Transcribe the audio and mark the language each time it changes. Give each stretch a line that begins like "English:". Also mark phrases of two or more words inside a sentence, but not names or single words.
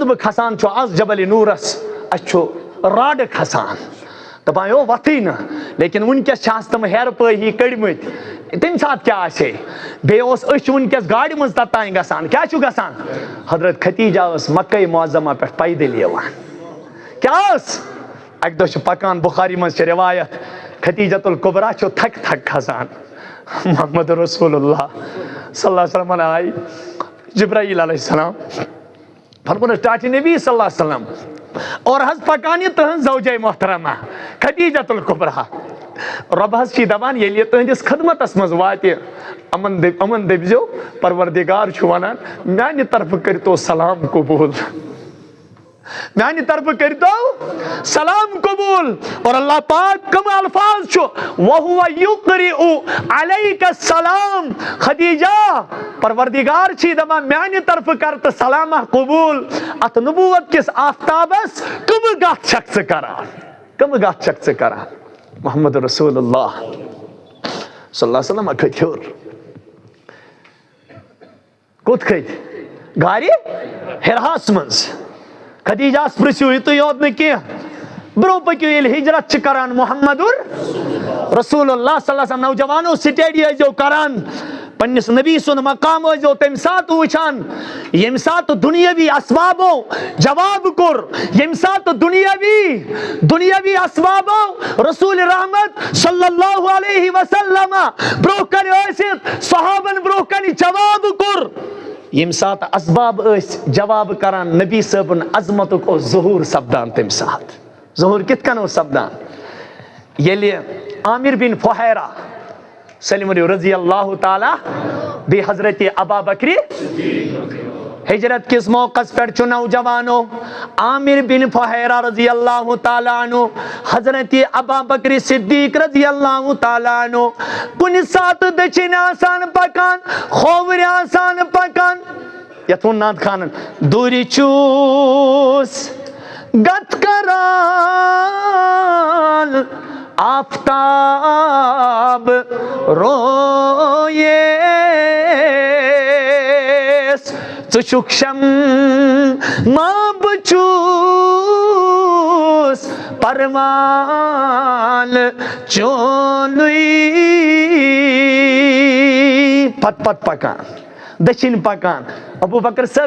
Kashmiri: بہٕ کھسان چھُ آز جبل نوٗرس اَسہِ چھُ راڈٕ کھسان دپان یو وۄتھٕے نہٕ لیکن وٕنکیٚس چھِ آسہٕ تِم ہیرٕ پٲے ہی کٔڑمٕتۍ تمہِ ساتہٕ کیٛاہ آسہِ ہے بیٚیہِ اوس أسۍ چھِ وٕنکیٚس گاڑِ منٛز توٚتانۍ گژھان کیٛاہ چھُ گژھان حضرت ختیجہ ٲس مکے معظمہ پٮ۪ٹھ پیدٔلۍ یِوان کیٛاہ ٲس اکہِ دۄہ چھُ پکان بخاری منٛز چھِ روایت ختیجۃ الکبرا چھُ تھکہِ تھکہِ کھسان محمد
Arabic: رسول اللہ صلی اللہ علیہ وسلم
Kashmiri: آیہِ جبرائیل
Arabic: علیہ السلام
Kashmiri: فرمونَس ٹاٹھہِ نبی
Arabic: صلی اللہ علیہ وسلم
Kashmiri: اور حظ پکان یہِ تٕہنٛز زوجے محترمہ ختیجۃ الکبرا رۄب حظ چھِ دپان ییٚلہِ یہِ تُہنٛدِس خدمتس منٛز واتہِ یِمن دٔپزیو پروردِگار چھُ ونان میانہِ طرفہٕ کٔرتو سلام قبوٗل میانہِ طرفہٕ کٔرتو سلام قبوٗل اور اللہ پاک کم الفاظ چھُ
Arabic: وَہُوَ یُقرِئُ علیکَ السلام
Kashmiri: خدیجہ پروردِگار چھِ دپان میانہِ طرفہٕ کر تہٕ سلامہ قبوٗل اتھ نبوت کِس آفتابس کمہٕ گتھ چھکھ ژٕ کران کمہٕ گتھ چھکھ ژٕ کران محمد
Arabic: رسول اللہ صلی اللہ علیہ وسلم
Kashmiri: کھٔتۍ ہیوٚر کوٚت کھٔتۍ گاڑِ ہِراہس منٛز خدیجہس پرژھِو یِتُے یوت نہٕ کینٛہہ برونٛہہ پٔکِو ییٚلہِ ہجرت چھِ کران محمد
Arabic: رسول اللہ صلی اللہ علیہ وسلم
Kashmiri: نوجوانو سٹیڈی ٲسۍزیو کران پننس نبی سُنٛد مقام ٲسۍزیو تمہِ ساتہٕ وٕچھان ییٚمہِ ساتہٕ دُنیٲوی اسبابو جواب کوٚر ییٚمہِ ساتہٕ دُنیٲوی اسبابو رسول رحمت
Arabic: صلی اللہ علیہ وسلم
Kashmiri: برونٛہہ کنہِ ٲسِتھ صحابن برونٛہہ کنہِ جواب کوٚر ییٚمہِ ساتہٕ اسباب ٲسۍ جواب کران نبی صٲبُن عظمتُک اوس ظہوٗر سپدان تمہِ ساتہٕ ظہوٗر کِتھ کٔنۍ اوس سپدان ییٚلہِ عامر بن فہیرہ سٲلِم ؤنِو
Arabic: رضی اللہ
Kashmiri: تعالیٰ بیٚیہِ حضرتِ ابا بکرِ ہجرت کِس موقعس پٮ۪ٹھ چھُ نوجوانو عامر بن فہیرہ
Arabic: رضی اللہ تعالیٰ عنہ
Kashmiri: حضرتِ ابا بکر صدیق
Arabic: رضی اللہ تعالیٰ عنہ
Kashmiri: کُنہِ ساتہٕ دٔچھِنۍ آسان پکان کھووٕرۍ آسان پکان یتھ ووٚن ناد خانن دوٗرِ چھُس گت کران آفتاب رویس ژٕ چھُکھ شمع بہٕ چھُس پروان چونُے پتہٕ پکان دٔچھِنۍ پکان ابوٗ بکر صٲب